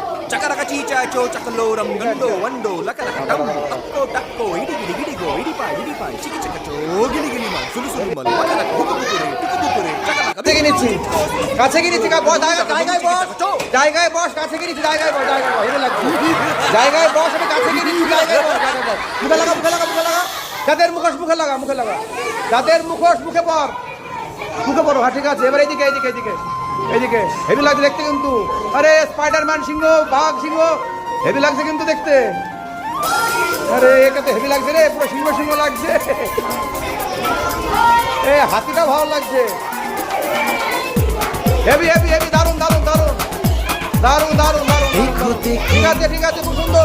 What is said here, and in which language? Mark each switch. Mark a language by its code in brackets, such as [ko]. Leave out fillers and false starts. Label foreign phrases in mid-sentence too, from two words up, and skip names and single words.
[bn] చకరక చీచాచో చకలోరం గండో వండో లకలక డమ్ తక్కో టక్కో ఇడి గిడి గిడిగో ఇడిపాయ్ చికి చకచో గిలి గిలి మల్ సులు సులు మల్ లకలక হুকুকুরে টিকুকুরে চকলক কাছে গিয়েছি বস জায়গায় বস কাছে গিয়েছি জায়গায় বস হেরে লাগছে জায়গায় বস আমি কাছে গিয়েছি জায়গায় বস মুখে লাগা যাদের মুখোশ মুখে লাগা যাদের মুখোশ মুখে পড়ো হ্যাঁ ঠিক আছে এবার এইদিকে হেভি লাগছে দেখতে কিন্তু আরে স্পাইডারম্যান সিংহ বাঘ সিংহ হেভি লাগছে কিন্তু দেখতে আরে একে তো হেভি লাগছে রে পুরো সিংহ লাগছে এ হাতিটা ভালো লাগছে হেভি দারুন ঠিক আছে খুব সুন্দর